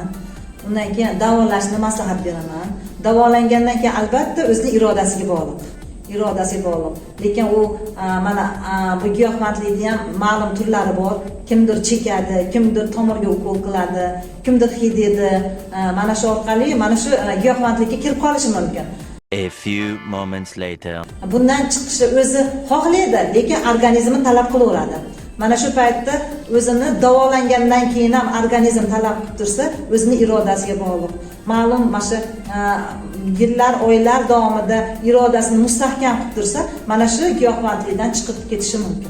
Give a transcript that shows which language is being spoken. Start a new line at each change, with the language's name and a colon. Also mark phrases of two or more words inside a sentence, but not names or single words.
Uzbek: Undan keyin davolashni maslahat beraman. Davolangandan keyin albatta o'zining irodasiga bog'liq. Lekin u mana bu giyohvandlikning ham ma'lum turlari bor. Kimdir chekadi, kimdir tomirga ukol qiladi, kimdir hididi. Mana shu orqali mana shu giyohvandlikka kirib qolishi mumkin.
English: A few moments later.
Uzbek: Bundan chiqishni o'zi xohlaydi, lekin organizmi talab qilaveradi. Mana shu paytda o'zini davolangandan keyin ham organizm talab qilib tursa, o'zini irodasiga bog'liq. Ma'lum mana shu yillar, oylar davomida irodasini mustahkam qilib tursa, mana shu giyohvandlikdan chiqib ketishi mumkin.